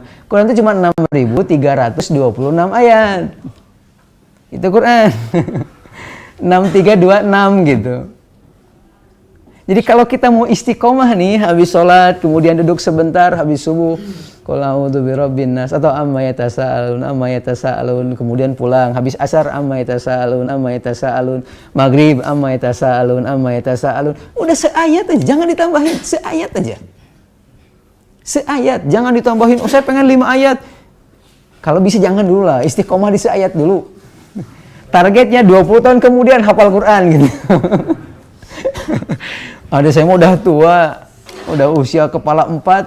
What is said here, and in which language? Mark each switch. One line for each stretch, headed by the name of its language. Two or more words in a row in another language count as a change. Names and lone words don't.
Indonesian: Quran itu cuma 6.326 ayat. Itu Quran. 6326 gitu. Jadi kalau kita mau istiqomah nih, habis sholat, kemudian duduk sebentar, habis subuh, qul a'udzu birabbin nas, atau amma yatasaalun, kemudian pulang, habis asar amma yatasaalun, maghrib amma yatasaalun. Udah seayat aja, jangan ditambahin, seayat aja. Seayat, jangan ditambahin, saya pengen 5 ayat. Kalau bisa jangan dulu lah, istiqomah di seayat dulu. Targetnya 20 tahun kemudian hafal Quran gitu. Ada saya mau udah tua, udah usia kepala 4.